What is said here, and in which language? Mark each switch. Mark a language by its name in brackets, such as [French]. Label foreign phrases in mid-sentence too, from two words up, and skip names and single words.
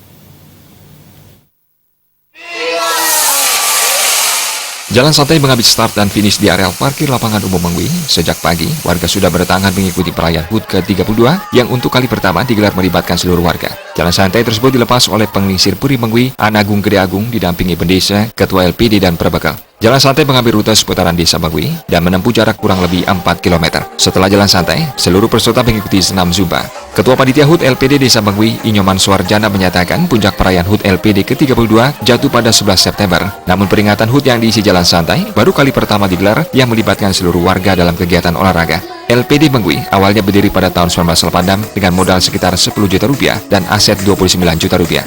[Indonesian] Jalan santai menghabis start dan finish di areal parkir lapangan umum Mengui. Sejak pagi, warga sudah berdatangan mengikuti perayaan HUT ke-32 yang untuk kali pertama digelar melibatkan seluruh warga. Jalan santai tersebut dilepas oleh penglingsir Puri Mengui, Anagung Gede Agung didampingi pendesa, ketua LPD dan perbekal. Jalan santai mengambil rute seputaran desa Mengui dan menempuh jarak kurang lebih 4 km. Setelah jalan santai, seluruh peserta mengikuti senam Zumba. Ketua Panitia HUT LPD Desa Mengui, Inyoman Suarjana menyatakan puncak perayaan HUT LPD ke-32 jatuh pada 11 September. Namun peringatan HUT yang diisi jalan santai baru kali pertama digelar yang melibatkan seluruh warga dalam kegiatan olahraga. LPD Mengui awalnya berdiri pada tahun 1986 dengan modal sekitar 10 juta rupiah dan aset 29 juta rupiah.